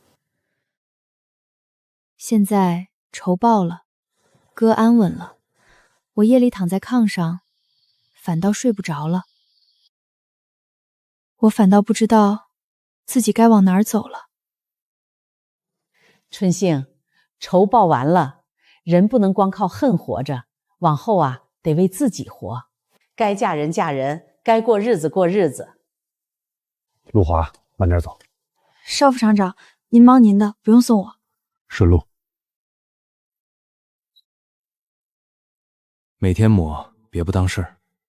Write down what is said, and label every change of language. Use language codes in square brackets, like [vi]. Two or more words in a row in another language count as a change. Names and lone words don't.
[zh] 現在仇報了，哥安穩了，我夜裡躺在炕上，反倒睡不着了。我反倒不知道自己該往哪兒走了。春杏，仇報完了，人不能光靠恨活着，往後啊得為自己活，該嫁人嫁人，該過日子過日子。陸華，慢點走。少副廠長，您忙您的，不用送我。順路。每天抹，別不當事兒。